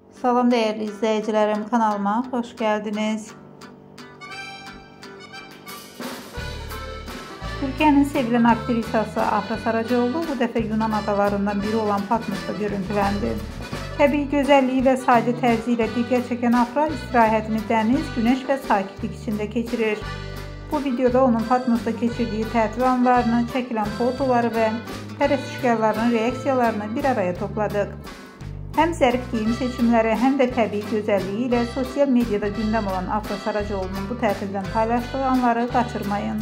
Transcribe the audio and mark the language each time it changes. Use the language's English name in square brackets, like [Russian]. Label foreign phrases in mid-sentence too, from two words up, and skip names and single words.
[Turkish] Salam değerli izleyicilerim, kanalıma hoş geldiniz. Türkiye'nin sevilen aktrisası Afra Saracoğlu bu defa Yunan adalarından biri olan Patmos'ta görüntülendi. [Azerbaijani] Təbii gözəlliyi və sadə tərzi ilə diqqət çəkən Afra istirahətini dəniz, günəş və sakitlik içində keçirir. Bu videoda onun Patmos'ta keçirdiyi tətil anlarını, çəkilən fotoları və pərəstişkarlarının reaksiyalarını bir araya topladıq. Həm zərif geyim seçimləri, həm də təbii gözəlliyi ilə sosial mediada gündəm olan Afra Saracoğlu'nun bu tətildən paylaşdığı anları qaçırmayın.